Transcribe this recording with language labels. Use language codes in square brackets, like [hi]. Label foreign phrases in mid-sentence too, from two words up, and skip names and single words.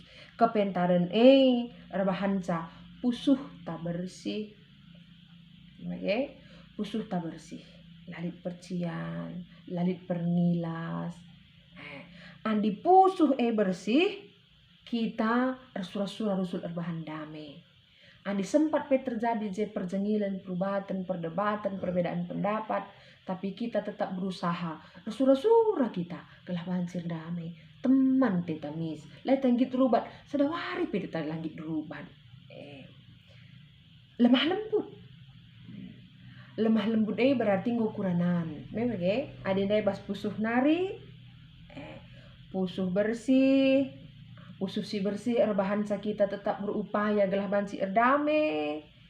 [btx] Kepentaran rebahanca pusuh tak bersih, pusuh tak bersih, lalit percian, lalit pernilas, andi pusuh bersih, kita ersura-sura rusul erbahan damai. Andi [id] sempat terjadi [btx] je perjengilan, perubatan, [id] perdebatan, perbedaan pendapat, tapi kita tetap berusaha, [btx] ersura-sura kita gelah bansir damai, teman tetamis, lai tanggit rubat, sedawari teta langgit rubat. [id] Lemah lembut berarti [btx] ngukuranan, memang adinda bas pusuh nari, pusuh bersih, pusuh si bersih erbahan [id] kita tetap berupaya [btx] gelah bansi erdame,